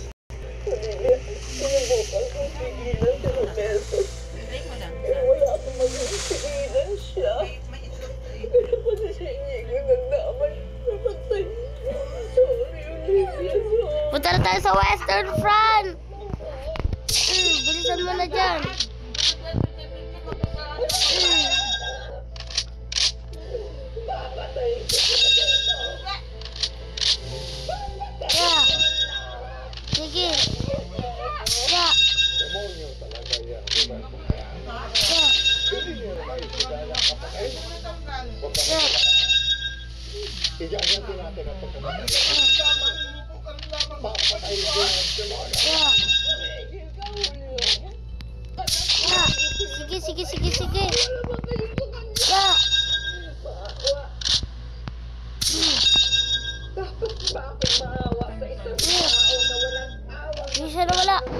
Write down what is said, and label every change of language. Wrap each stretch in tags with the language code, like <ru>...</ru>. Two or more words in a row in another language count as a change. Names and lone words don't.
<tl>Punta na tayo sa Western Front. Bilisan mo na dyan.</tl> <en>Yeah.</en> <tl>Sige. Yeah.</tl> <en>Yeah.</en> <tl>Ijaganti natin ang pagkakas.</tl> <en>Yeah. Yeah.</en> <tl>Sige, sige, sige, sige. Yeah. Hindi siya nawala.</tl>